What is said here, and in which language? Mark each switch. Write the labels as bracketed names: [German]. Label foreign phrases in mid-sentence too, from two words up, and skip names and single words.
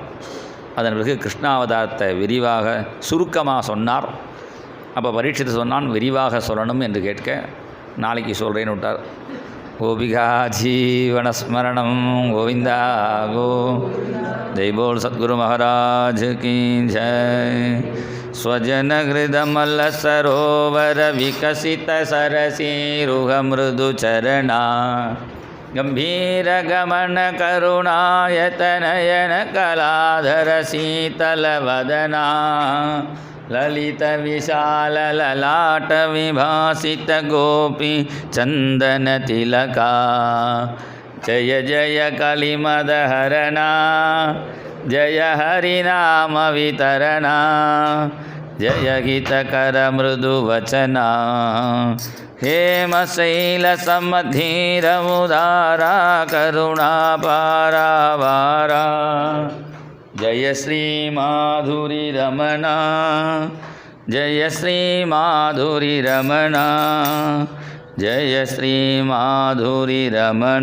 [Tamil] அதன் பிறகு கிருஷ்ணாவதாரத்தை விரிவாக சுருக்கமாக சொன்னார். அப்போ பரீட்சித்து சொன்னான், விரிவாக சொல்லணும் என்று கேட்க நாளைக்கு சொல்கிறேன்னு விட்டார். [Sanskrit] गोपिका जीवनस्मरणं गोविन्दा गो. [Hindi] जय बोल सद्गुरु महाराज की जय. [Sanskrit] स्वजन हृदमल सरोवर विकसित सरसीरुह मृदु चरणा गंभीर गमन करुणायतनयन कलाधर शीतल वदना ललित विशाल ललाट विभासित गोपी चंदन तिलका जय जय कलिमद हरणा जय हरिनाम वितरणा जय हितकर मृदु वचना हेम शैल समधीर उदारा करुणा पारावारा जय श्री माधुरी रमणा जय श्री माधुरी रमणा जय श्री माधुरी रमणा।